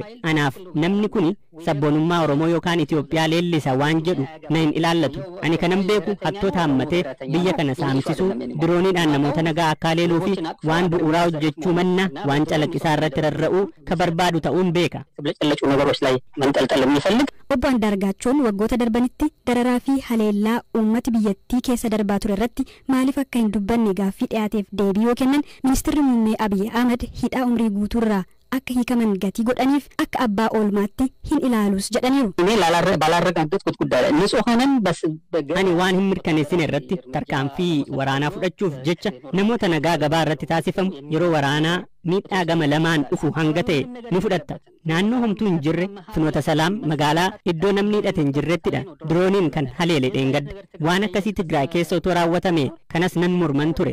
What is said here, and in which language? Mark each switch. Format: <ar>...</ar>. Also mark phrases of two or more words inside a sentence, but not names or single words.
<om>Anaaf namni kuni sabboonummaa Oromoo yookaan Itoophiyaa leellisa waan jedhu na hin ilaallatu. Ani kanan beeku hattoota hammatee biyya kana saamsisuu dirooniidhaan namoota nagaa akka leeluu fi waan bu'uuraa hojjechuu manna waan calaqqisaa irratti rarra'uu ka barbaadu ta'uun beeka.</om> <am>ብለጭለጩ ነገሮች ላይ መንጠልጠል የሚፈልግ</am> <om>obbo Andaargaachoon waggoota darbanitti dararaa fi haleellaa uummati biyyattii keessa darbaa ture irratti maaliif akka hin dubbanne gaaffii dhiyaateef deebii yoo kennan ministeerri muummee Abiy Ahmed hidhaa umrii guutuurraa akka hiikaman gatii godhaniif akka abbaa oolmaatti hin ilaalus jedhaniiru.</om> <am>እኔ ባላረጋገጥኩት ጉዳይ ላይ ንጹሐንን</am> <om>ani waan hin mirkaneessine irratti tarkaanfii waraanaa fudhachuuf jecha namoota nagaa gabaa irratti taasifamu yeroo waraanaa miidhaa gama lamaan dhufu hanga ta'e ni fudhatta. Naannoo homtuu hin jirre Finoota Salaam magaalaa iddoo namni hidhate hin jirrettidha. Dirooniin kan haleele dheengadda. Waan akkasii Tigraay keessa otoo raawwatame kanas nan morman ture.</om>